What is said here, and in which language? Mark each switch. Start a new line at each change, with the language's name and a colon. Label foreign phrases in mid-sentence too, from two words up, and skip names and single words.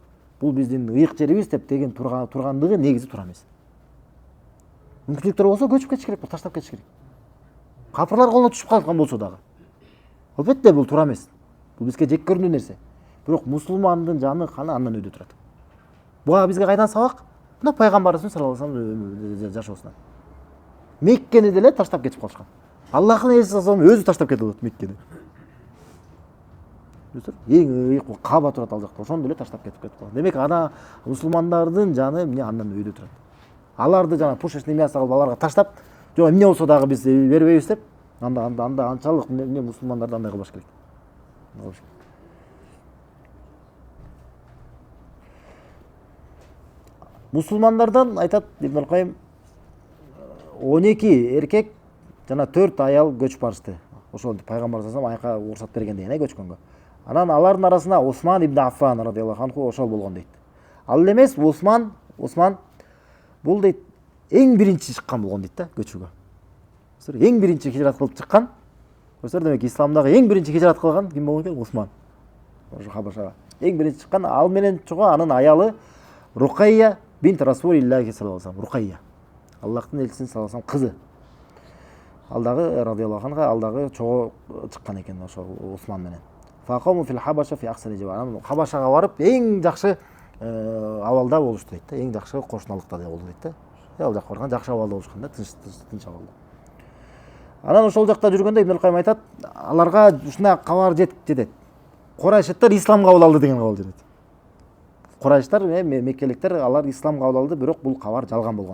Kyrgyz: Бул биздин ыйык жерибиз деп деген тургандыгы негизи туура эмес. Мүмкүнчүлүктөр болсо көчүп кетиш керек, таштап кетиш керек. Капырлар колуна түшүп калган болсо дагы. Албетте бул туура эмес. Бул бизге жек көрүнүү нерсе. Бирок мусулмандын жаны каны андан өйдө турат. Буга бизге кайдан сабак? Мына пайгамбарыбыз
Arabic: صلى الله عليه وسلم
Kyrgyz: жашоосунан. Меккени деле таштап кетип калышкан. Аллахтын элчиси өзү таштап кетип атат Меккени. Эң ыйык Каба турат ал жакта. Ошону деле таштап кетип калган. Демек ана мусулмандардын жаны эмне андан өйдө турат. Аларды жана
Russian: пушечный мясо
Kyrgyz: кылып аларга таштап, жок эмне болсо дагы биз бербейбиз деп, анда анчалык эмне мусулмандарды андай кылбаш керек. Мусулмандардан айтат Ибн Кайым 12 эркек жана 4 аял көчүп барышты. Ошол пайгамбар салсам айка уруксат берген деген көчкөнгө. Анан алардын арасында Усман ибн Аффан
Arabic: رضي الله عنه
Kyrgyz: ошол болгон дейт. Ал эмес Усман бул дейт эң биринчи чыккан болгон дейт да көчүүгө. Эң биринчи хижрат кылып чыккан. Демек исламдагы эң биринчи хижрат кылган ким болгон экен? Усман. Ошо Хабашага эң биринчи чыккан. Ал менен чогуу анын аялы Рукайя бинт Расулиллахи
Arabic: صلى الله عليه وسلم.
Kyrgyz: Рукайя. Аллахтын элчисинин
Arabic: صلى الله عليه وسلم
Kyrgyz: кызы. Ал дагы
Arabic: رضي الله عنه
Kyrgyz: ал дагы чогуу чыккан экен ошо Усман менен.
Arabic: فأقاموا في الحبشة في أحسن جوار.
Kyrgyz: Хабашага барып эң жакшы абалда болушту дейт да. Эң жакшы кошуналыкта болду дейт да. Ал жакка барган жакшы абалда болушкан да, тынч абалда. Анан ошол жакта жүргөндө Ибн Кайым айтат, аларга ушундай кабар жетет. Курайшыттар ислам кабыл алды деген кабар жетет. Курайштар, меккеликтер алар ислам кабыл алды, бирок бул кабар жалган болгон.